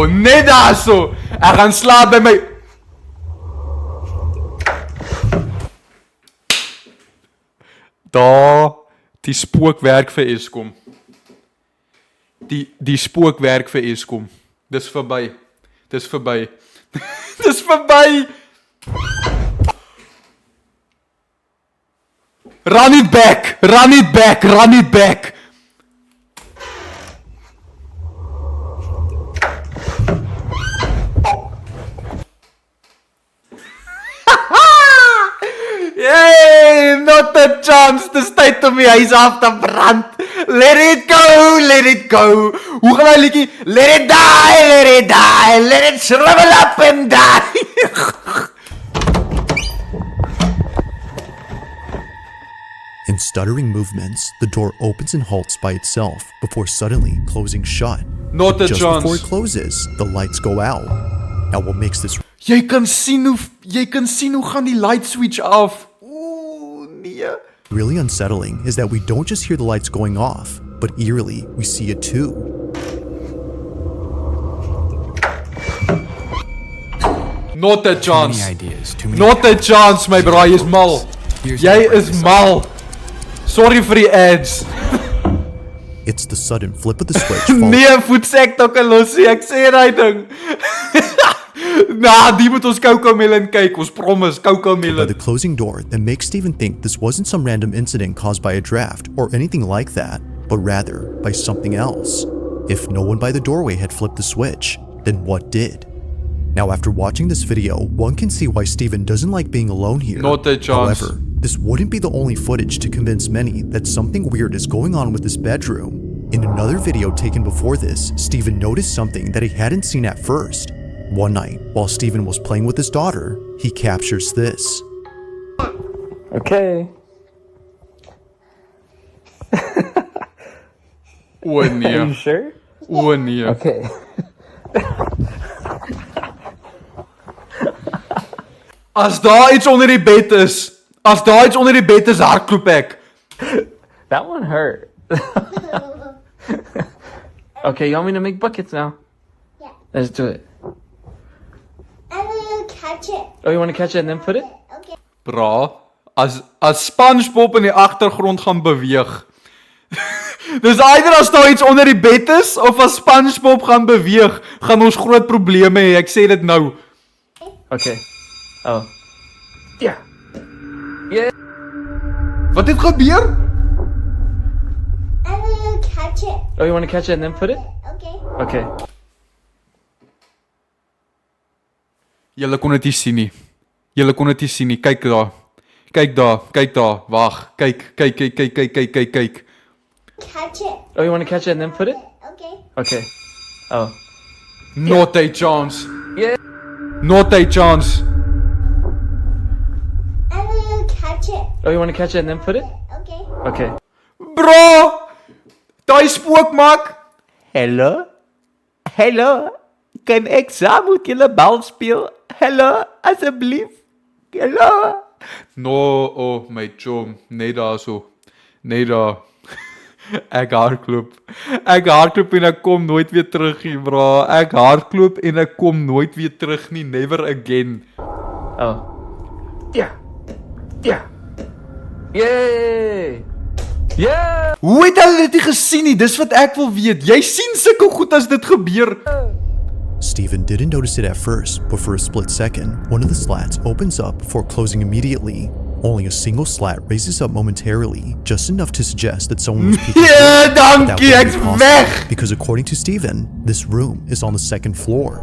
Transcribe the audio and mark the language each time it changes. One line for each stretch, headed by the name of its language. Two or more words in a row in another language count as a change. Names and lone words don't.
Afrikaans: Net daar so. Ek gaan slaap by my. Die spook werk vir Eskom. Die spook werk vir Eskom. Dis verby. Dis verby.
English: Run it back. Yay, not a chance.
Afrikaans: Dis tyd om die huis af te brand.
English: Let it go.
Afrikaans: Hoe gaan hy liedjie?
English: Let it die. Let it shrivel up and die. In stuttering movements, the door opens and halts by itself before suddenly closing shut. Not a Just chance. before it closes, the lights go out. Now what makes this
Afrikaans: Jy kan sien hoe gaan die
English: light switch
Afrikaans: af. Nee.
English: really unsettling is that we don't just hear the lights going off, but eerily, we see it too. Not a chance. Too many ideas, too many Not a chance, my bro.
Afrikaans: Jy is mal.
English: Here's
Afrikaans: Jy
English: how I
Afrikaans: is
English: decide.
Afrikaans: mal. Sorry vir die ads.
English: It's the sudden flip of the switch followed
Afrikaans: Nee, voetsek tokke losie. Ek sê daai ding. Die moet ons Cocomelon kyk. Ons promise
English: by Cocomelon. the closing door that makes Steven think this wasn't some random incident caused by a draft or anything like that, but rather by something else. If no one by the doorway had flipped the switch, then what did? Now, after watching this video, one can see why Steven doesn't like being alone here. Not a chance. However, this wouldn't be the only footage to convince many that something weird is going on with this bedroom. In another video taken before this, Steven noticed something that he hadn't seen at first. One night, while Steven was playing with his daughter, he captures this. Okay.
Afrikaans: O
English: Are
Afrikaans: nee.
English: you sure?
Afrikaans: O nee.
English: Okay.
Afrikaans: As daar iets onder die bed is, hardloop ek.
English: That one hurt. Okay, you want me to make buckets now? Yeah. Let's do it. I'm gonna catch it. Oh, you want to catch it and then put it? Okay.
Afrikaans: Bra, as SpongeBob in die agtergrond gaan beweeg. Dis either as daar iets onder die bed is of as SpongeBob gaan beweeg, gaan ons groot probleme hê. Ek sê dit nou.
English: Okay. Oh. Yeah.
Afrikaans: Wat het gebeur?
English: I'm gonna catch it. Oh, you want to catch it and then put it? Okay. Okay.
Afrikaans: Julle kon dit nie sien nie. Julle kon dit nie sien nie. Kyk daar. Kyk daar. Kyk daar. Wag. Kyk. Kyk.
English: Catch it. Oh, you want to catch it and then put it? Okay. Okay. Oh. Not a chance. Yeah. Not a chance. I'm gonna catch it. Oh, you want to catch it and then put it? Okay. Okay. Bro!
Afrikaans: Daai spook maak. Hallo? Hallo? Kan ek saam met julle bal speel? Hallo, asseblief. Hallo?
English: No, oh my
Afrikaans: chom, nee daar so. Nee daar. Ek hardloop. Ek hardloop en ek kom nooit weer terug nie, bro. Ek hardloop en ek kom nooit weer terug nie,
English: never again. Oh. Yeah. Yeah. Yay! Yeah!
Afrikaans: Hoe het hulle dit nie gesien nie? Dis wat ek wil weet. Jy sien sulke goed as dit gebeur.
English: Stephen didn't notice it at first, but for a split second, one of the slats opens up before closing immediately. Only a single slat raises up momentarily, just enough to suggest that someone was peeking through.
Afrikaans: Ja,
English: But that
Afrikaans: dankie,
English: wouldn't
Afrikaans: ek's
English: be possible,
Afrikaans: weg.
English: because according to Stephen, this room is on the second floor.